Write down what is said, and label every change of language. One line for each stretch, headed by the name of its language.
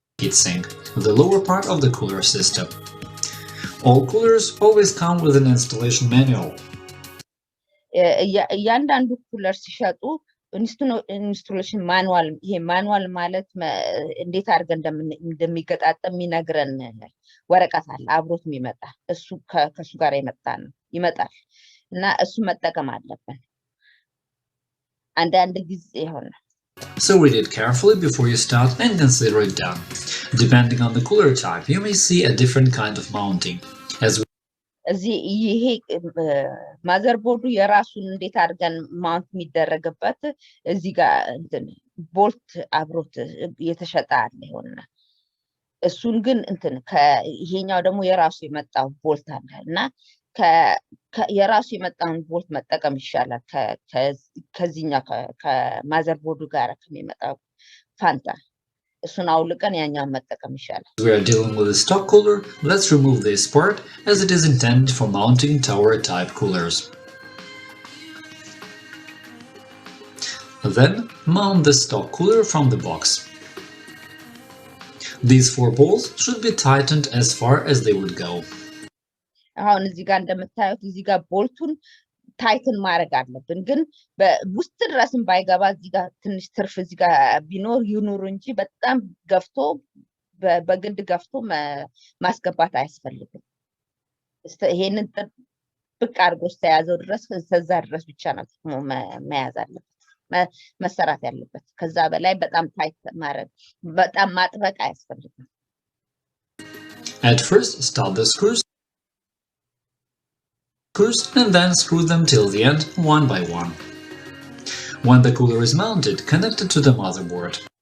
English: heatsink, the lower part of the cooler system. All coolers always come with an installation manual.
Amharic: እያንዳንዱ ኩለር ሲሸጡ ኢንስቶሌሽን ማኑዋል ይሄ ማኑዋል ማለት እንዴት አድርገን እንደሚገጣጠም የሚነግረን ወረቀት አለ አብሮት የሚመጣ እሱ ከሱ ጋር ይመጣል እና እሱ መጠቀም አለብን አንዳንድ ጊዜ ይሆናል
English: So read it carefully before you start and consider it done. Depending on the cooler type, you may see a different kind of mounting.
Amharic: እዚህ ይሄ ማዘርቦርዱ የራሱን እንዴት አድርገን ማውንት የሚደረግበት እዚህ ጋር እንትን ቦልት አብሮት የተሸጠ አለ ይሆናል እሱን ግን እንትን ከይሄኛው ደግሞ የራሱ የመጣው ቦልት አለ እና የራሱ የመጣውን ቦልት መጠቀም ይሻላል ከዚህኛው ከማዘርቦርዱ ጋር ከሚመጣው ፋንታ እሱን አውልቀን ያኛውን መጠቀም ይሻላል
English: We are dealing with a stock cooler. Let's remove this part as it is intended for mounting tower type coolers. Then mount the stock cooler from the box. These 4 bolts should be tightened as far as they would go.
Amharic: አሁን እዚህ ጋር እንደምታዩት እዚህ ጋር ቦልቱን ታይትን ማድረግ አለብን ግን በውስጥ ድረስም ባይገባ እዚህ ጋር ትንሽ ትርፍ እዚህ ጋር ቢኖር ይኑር እንጂ በጣም ገፍቶ በግድ ገፍቶ ማስገባት አያስፈልግም ይሄንን ጥብቅ አድርጎ ተያዘው ድረስ ከዛ ድረስ ብቻ ነው መያዝ አለበት መሰራት ያለበት ከዛ በላይ በጣም ታይት ማድረግ በጣም ማጥበቅ አያስፈልግም
English: At first, start the screws and then screw them till the end, one by one. When the cooler is mounted, connect it to the motherboard.